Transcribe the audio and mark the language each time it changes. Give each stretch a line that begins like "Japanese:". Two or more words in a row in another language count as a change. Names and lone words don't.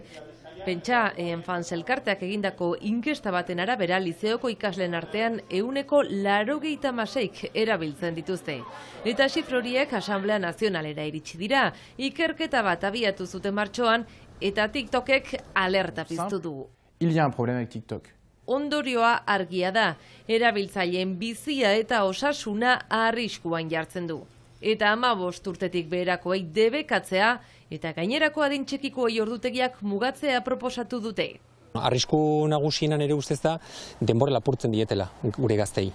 Basque: Pentsa, Enfants elkarteak egindako inkesta baten arabera lizeoko ikasleen artean 86% erabiltzen dituzte. Eta xifroriek Asamblea Nazionalera iritsi dira, ikerketa bat abiatu zuten martxoan eta TikTokek alerta piztu du.
French: Il y a un problème avec TikTok.
Basque: Ondorioa argia da, erabiltzaileen bizia eta osasuna arriskuan jartzen du. Eta 15 urtetik beherakoei debekatzea eta gainerako adin txikikoei ordutegiak mugatzea proposatu dute. Arrisku nagusienan ere ustez da denbora lapurtzen dietela gure gaztei.